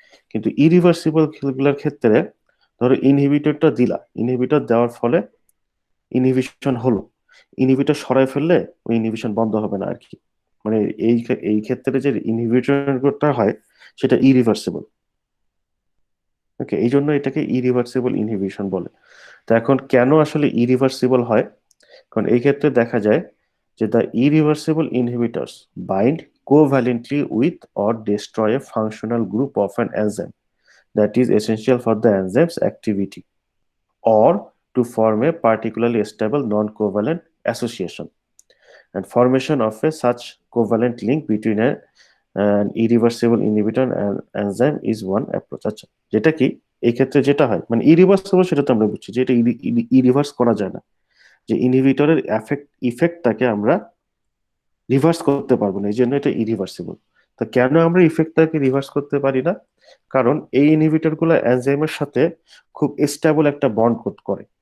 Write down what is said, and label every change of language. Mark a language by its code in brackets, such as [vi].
[bn] কিন্তু ইরিভার্সিবল গুলোর ক্ষেত্রে ধরো ইনহিবিটরটা দিলা, ইনহিবিটর দেওয়ার ফলে ইনহিবিশন হলো, ইনহিবিটর সরাই ফেললে ওই ইনহিবিশন বন্ধ হবে না আর কি। মানে এই ক্ষেত্রে যে ইনহিবিটরটা হয় সেটা ইরিভার্সিবল। ওকে, এই জন্য এটাকে ইরিভার্সিবল ইনহিবিশন বলে। তো এখন কেন আসলে ইরিভার্সিবল হয়, কারণ এই ক্ষেত্রে দেখা যায় যে [en] The irreversible inhibitors bind covalently with or destroy a functional group of an enzyme that is essential for the enzyme's activity or to form a particularly stable non-covalent association, and formation of a such covalent link between an irreversible inhibitor and enzyme is one approach। [bn] আচ্ছা, যেটা কি এই ক্ষেত্রে যেটা হয় মানে irreversible সেটা তো আমরা বুঝছি যে এটা ইরিভার্স করা যায় না, যে ইনহিবিটরের ইফেক্টটাকে আমরা রিভার্স করতে পারবো না, এই জন্য এটা ইরিভার্সিবল। তো কেন আমরা ইফেক্টটাকে রিভার্স করতে পারি না, কারণ এই ইনহিবিটর গুলো এনজাইমের সাথে খুব স্টেবল একটা বন্ড করে।